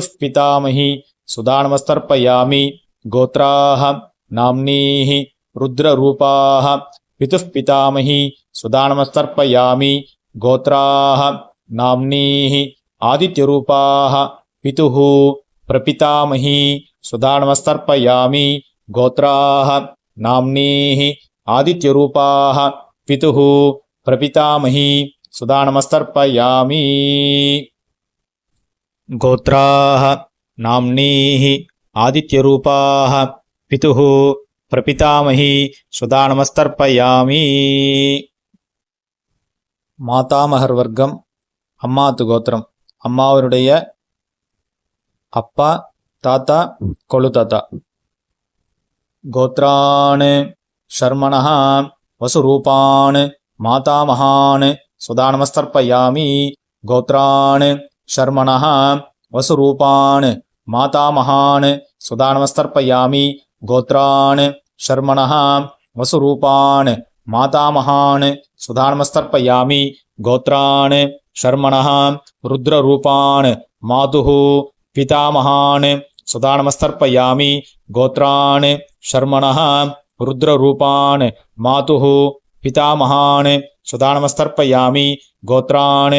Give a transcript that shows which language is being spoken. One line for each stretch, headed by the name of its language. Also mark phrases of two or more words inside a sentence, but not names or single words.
Sanskrit: पितामही सुदानमस्तर्पयामि गोत्राः नाम्नीः रुद्ररूपाः पितुः पितामही सुदानमस्तर्पयामि गोत्राः नाम्नीः आदित्यरूपाः पितुः प्रपितामही सुदानमस्तर्पयामि गोत्राः नाम्नीः आदित्यरूपाः पितुः प्रपितामही सुदानमस्तर्पयामि. गोत्राः नाम्नीः आदित्यरूपाः पितुः प्रपितामही सुदानमस्तर्पयामि.
Tamil: மாதாமகர் வர்க்கம் அம்மாத்து கோத்திரம், அம்மாவருடைய அப்பா, தாத்தா, கொள்ளு தாத்தா.
Sanskrit: गोत्रान् शर्मणः वसुरूपान् मातामहान् सुदानमस्तर्पयामि गोत्रान् शर्मणः वसुरूपान् मातामहान् सुदानमस्तर्पयामि गोत्रान् शर्मणः वसुरूपान् मातामहान् सुदानमस्तर्पयामि गोत्रान् शर्मणः रुद्ररूपान् मातुः पितामहान् सुदानमस्तर्पयामि गोत्रान् शर्मणः रुद्ररूपान् मातुः पितामहान् सुदानमस्तर्पयामि गोत्रान्